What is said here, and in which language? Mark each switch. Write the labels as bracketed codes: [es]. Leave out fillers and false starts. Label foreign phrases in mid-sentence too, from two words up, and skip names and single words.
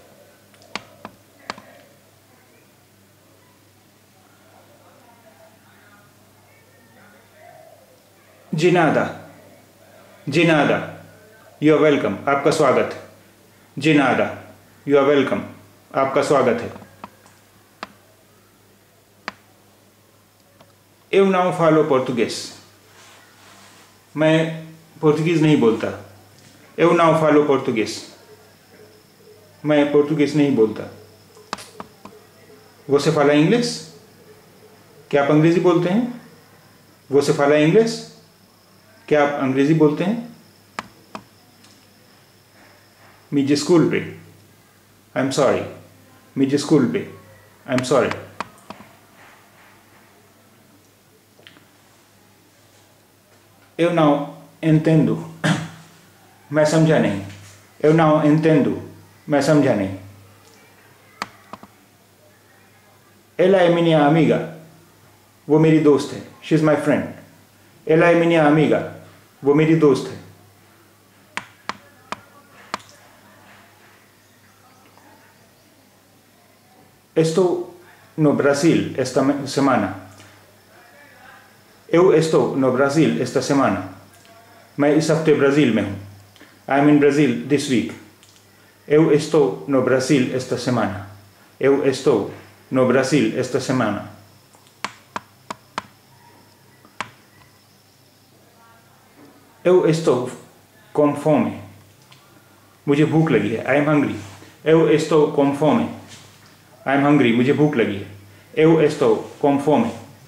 [hi] जिनादा, जिनादा, [en] you are welcome, [hi] आपका स्वागत है। जिनादा, [en] you are welcome, [hi] आपका स्वागत है। [pt] Eu não falo português, [hi] मैं पोर्तुगीज़ नहीं बोलता। [pt] Eu não falo português, [hi] मैं पोर्तुगीज़ नहीं बोलता। [pt] Você fala inglês? [hi] क्या आप अंग्रेज़ी बोलते हैं? [pt] Você fala inglês? [hi] क्या आप अंग्रेज़ी बोलते हैं? [pt] Me desculpe, [en] I'm sorry. [pt] Me desculpe, [en] I'm sorry. [pt] Eu não entendo, [hi] मैं समझा नहीं। [pt] Eu não entendo, [hi] मैं समझा नहीं। [pt] Ela é minha amiga, [hi] वो मेरी दोस्त है। [en] She's my friend. [pt] Ela é minha amiga, [hi] वो मेरी दोस्त है। [pt] Estou no Brasil esta semana. Eu estou no Brasil esta semana. [hi] मैं इस हफ्ते ब्राज़ील में हूँ। [en] I am in Brazil this week. [pt] Eu estou no Brasil esta semana. Eu estou no Brasil esta semana. Eu estou com fome. [hi] मुझे भूख लगी है। [en] I am hungry. [pt] Eu estou com fome. [en] I am hungry, [hi] मुझे भूख लगी है। [pt] Eu estou com fome.